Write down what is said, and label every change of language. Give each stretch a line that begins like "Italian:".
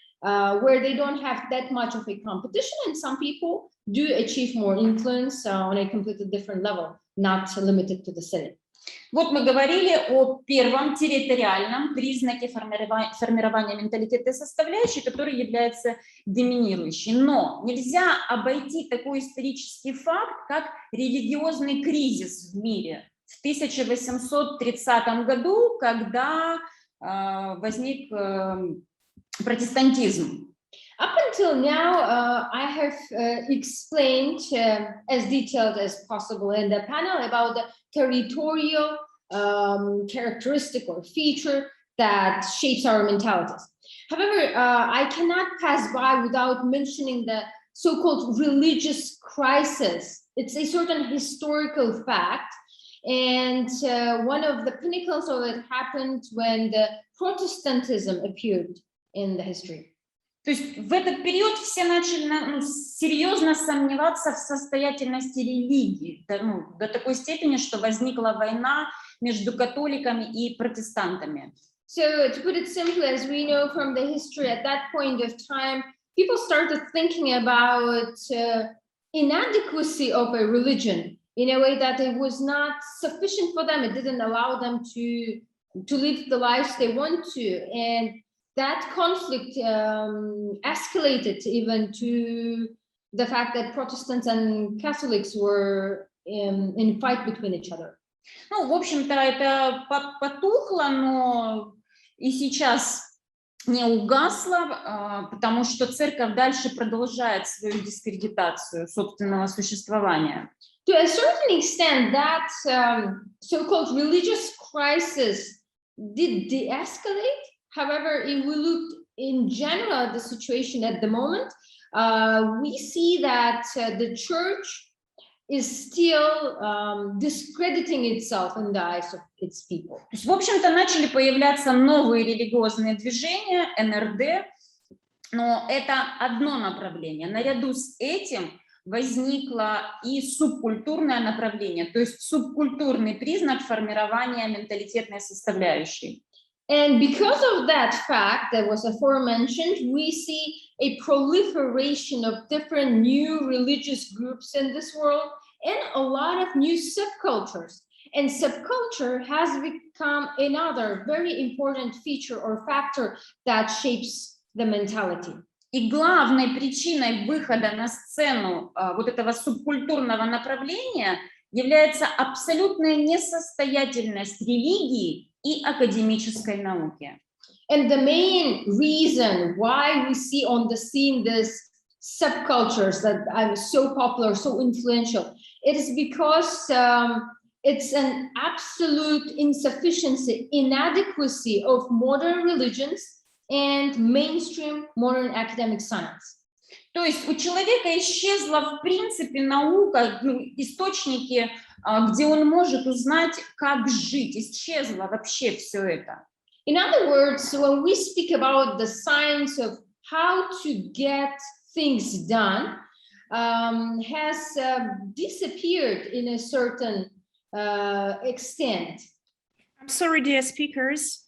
English: where they don't have that much of a competition, and some people do achieve more influence on a completely different level, not limited to the Senate.
Russian: Вот мы говорили о первом территориальном признаке формирования менталитета составляющей, который является доминирующей. Но нельзя обойти такой исторический факт, как религиозный кризис в мире в 1830 году, когда возник протестантизм.
English: Up until now, I have explained as detailed as possible in the panel about the territorial characteristic or feature that shapes our mentalities. However, I cannot pass by without mentioning the so-called religious crisis. It's a certain historical fact, and one of the pinnacles of it happened when the Protestantism appeared in the history.
Russian: То есть в этот период все начали серьезно сомневаться в состоятельности религии, до такой степени, что возникла война между католиками и протестантами.
English: So to put it simply, as we know from the history, at that point of time, people started thinking about inadequacy of a religion in a way that it was not sufficient for them. It didn't allow them to live the lives they want to. And that conflict escalated even to the fact that Protestants and Catholics were in fight between each other.
Russian: Ну, в общем-то, это потухло, но и сейчас не угасло, потому что церковь дальше продолжает свою дискредитацию собственного существования.
English: To a certain extent, that so-called religious crisis did de-escalate. However, if we look in general at the situation at the moment, we see that the church is still discrediting itself in the eyes of its people.
Russian: То есть, в общем-то, начали появляться новые религиозные движения, НРД, но это одно направление. Наряду с этим возникло и субкультурное направление, то есть субкультурный признак формирования менталитетной составляющей.
English: And because of that fact that was aforementioned, we see a proliferation of different new religious groups in this world and a lot of new subcultures. And subculture has become another very important feature or factor that shapes the mentality.
Russian: И главной причиной выхода на сцену вот этого субкультурного направления является абсолютная несостоятельность религии и академической науки.
English: And the main reason why we see on the scene this subcultures that are so popular, so influential, it is because it's an absolute insufficiency, inadequacy of modern religions and mainstream modern academic science.
Russian: То есть у человека исчезла, в принципе, наука, источники, где он может узнать, как жить. Исчезло вообще все это.
English: In other words, when we speak about the science of how to get things done, has disappeared in a certain extent. I'm sorry, dear speakers.